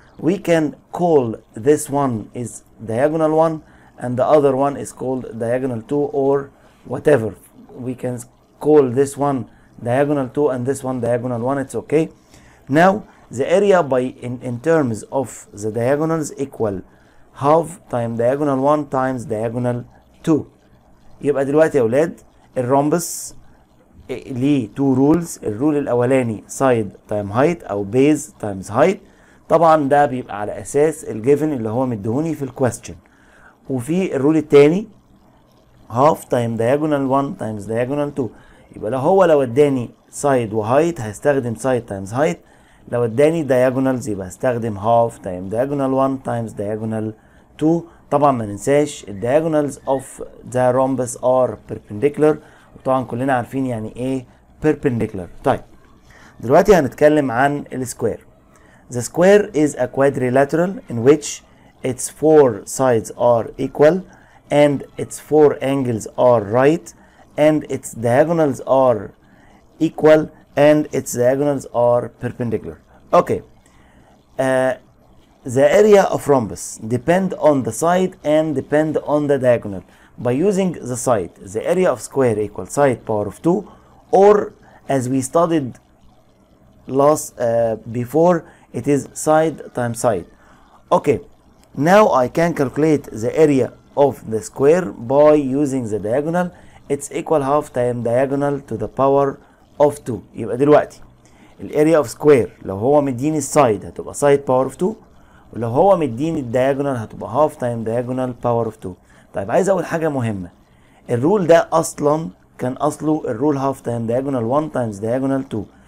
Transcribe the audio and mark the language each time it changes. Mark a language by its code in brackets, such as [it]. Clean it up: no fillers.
[en] We can call this one is diagonal 1 and the other one is called diagonal 2, or whatever. We can call this one diagonal 2 and this one diagonal 1, it's okay. Now, the area in terms of the diagonals equal half times diagonal 1 times diagonal 2. [ar] يبقى دلوقتي يا اولاد الرhombus ليه 2 rules. الرول الاولاني [en] side times height [ar] او [en] base times height. [ar] طبعا ده بيبقى على اساس الجيفن اللي هو مديهوني في الكويستشن. وفي الرول الثاني [en] half times diagonal 1 times diagonal 2. [ar] يبقى لو اداني side وهايت هستخدم [en] side times height. [ar] لو اداني diagonals يبقى هستخدم [en] half times diagonal 1 times diagonal 2. [ar] طبعا ما ننساش [en] diagonals of the rhombus are perpendicular، [ar] وطبعا كلنا عارفين يعني ايه perpendicular. طيب دلوقتي هنتكلم عن السكوير. [en] The square is a quadrilateral in which its 4 sides are equal and its 4 angles are right and its diagonals are equal and its diagonals are perpendicular. Okay, the area of rhombus depend on the side and depend on the diagonal. By using the side, the area of square equals side power of 2, or as we studied before, it is side times side. Okay, now I can calculate the area of the square by using the diagonal. It's equal half times diagonal to the power of 2. [ar] يبقى دلوقتي [en] الاريا of square [ar] لو هو مديني السايد هتبقى [en] side power of 2، [ar] ولو هو مديني الدياجونال هتبقى [en] Half time diagonal power of 2. [ar] طيب عايز اقول حاجه مهمه. الرول ده اصلا كان اصله الرول [en] Half time diagonal 1 times diagonal 2.